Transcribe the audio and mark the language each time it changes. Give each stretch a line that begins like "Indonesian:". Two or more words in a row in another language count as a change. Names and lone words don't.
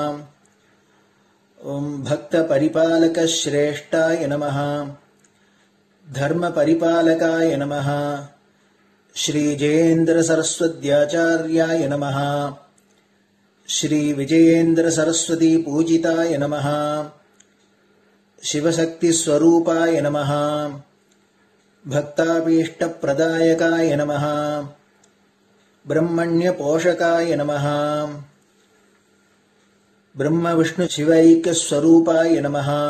Sanskrit: ओम् भक्त परिपालक श्रेष्ठाय नमः. धर्म परिपालकाय नमः. श्री जयेन्द्र सरस्वत्याचार्याय नमः. श्री विजयेन्द्र सरस्वती पूजिताय नमः. शिवशक्तिस्वरूपाय नमः। भक्ताभीष्टप्रदायकाय नमः। ब्रह्मण्यपोषकाय नमः। ब्रह्मविष्णुशिवैक्यस्वरूपाय नमः।